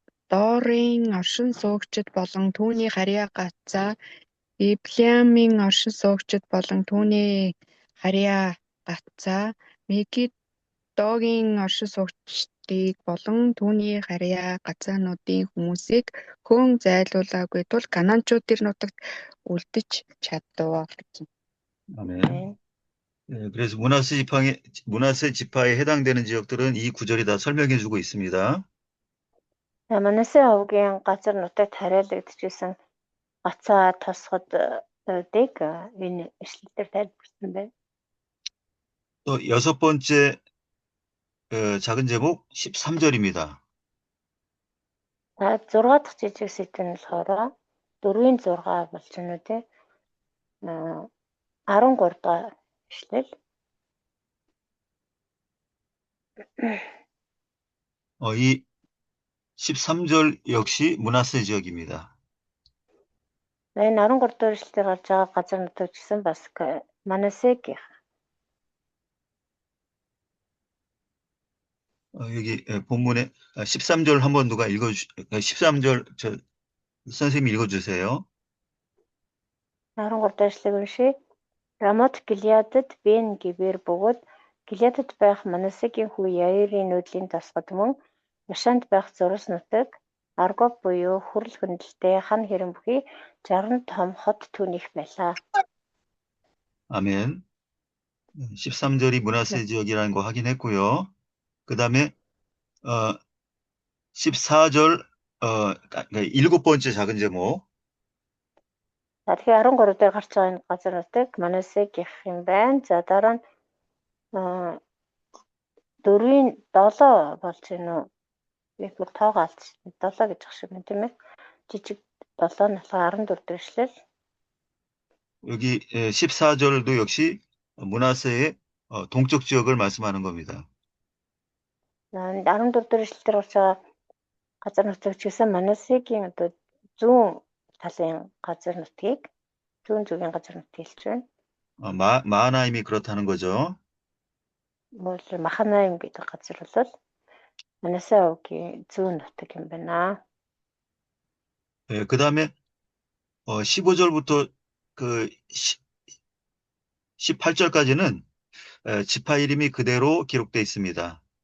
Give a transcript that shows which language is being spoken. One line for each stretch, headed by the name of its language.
Mongolian: Доорын оршин суугчид болон түүний харьяа гацаа Ибляамын оршин суугчид болон түүний харьяа гацаа Мегидогийн оршин суугчдыг болон түүний харьяа гацаануудын хүмүүсийг хөөн зайлуулаагүй тул Канаанчууд тэр нутагт үлдэж чаддав гэж.
Korean: 아멘. 예, 그래서 므낫세 지파에 해당되는 지역들은 이 구절이 다 설명해주고 있습니다.
Mongolian: Манассе өвгийн газар нутагт хариалагдчихсан гацаа тосгодыг энэ эшлэлээр тайлбарсан байна.
Korean: 또 여섯 번째 작은 제목 13절입니다.
Mongolian: 6 дахь жижиг сэдв нь болохоор 4-ийн 6 болж байна үү те. 13 дахь эшлэл.
Korean: 이 13절 역시 므낫세 지역입니다.
Mongolian: Энэ 13 дахь эшлэлээр гарч байгаа газар нутаг гэсэн бас Манассегийн.
Korean: 여기 본문에 13절 한번 누가 13절 선생님이 읽어주세요.
Mongolian: 13 дахь эшлэгийг уншия. Рамот Гилеадд Бен Гибер бөгөөд Гилеадд байх Манассегийн хүү Яирийн нүүдлийн тосгод мөн Башанд байх Зурс нутаг, Аргоб буюу хүрэл хөндлөлтэй хан хэрэм бүхий 60 том хот түүнийх байлаа.
Korean: 아멘. 13절이 문하세 지역이라는 거 확인했고요. 그 다음에 14절 그러니까 7번째 작은 제목
Mongolian: За тэгэхээр 13 дээр гарч байгаа энэ газар нутаг Манасэ гэх юм байна. За дараа нь 4-ийн 7 болж байна уу? Би бүр тоогоо алдчихсан. 7 гэж ах шиг байна тийм ээ. Жижиг 7 нь болохоор 14 дээр ишлэл.
Korean: 여기 14절도 역시 문하세의 동쪽 지역을 말씀하는 겁니다.
Mongolian: 14 дээр ишлэл дээр гарч байгаа газар нутаг ч гэсэн Манасегийн одоо зүүн талын газар нутгийг зүүн зүгийн газар нутгийг хэлж байна.
Korean: 마하나임이 그렇다는 거죠.
Mongolian: Мөн Маханаим гэдэг газар бол Манасэ овгийн зүүн нутаг юм байна.
Korean: 예, 그 다음에 15절부터 그 18절까지는 지파 이름이 그대로 기록되어 있습니다.